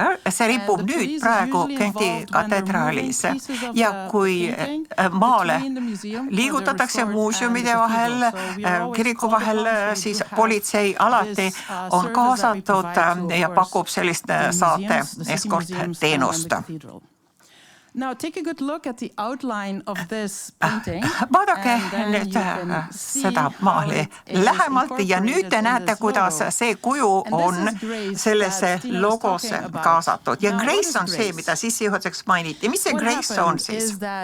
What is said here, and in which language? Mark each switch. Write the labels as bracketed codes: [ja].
[et] See ripub nüüd praegu Genti katedraalis ja kui maale liigutatakse muuseumide vahel, kiriku vahel, siis politsei alati on kaasatud ja pakub sellist saate eskortteenust. [en] Now take a good look at the outline of this painting. [et] Vaadake nüüd seda maali lähemalt ja nüüd te näete, kuidas see kuju on sellesse logosse kaasatud. Ja Grace on see, mida sissejuhatuseks mainiti. Mis see Grace on siis?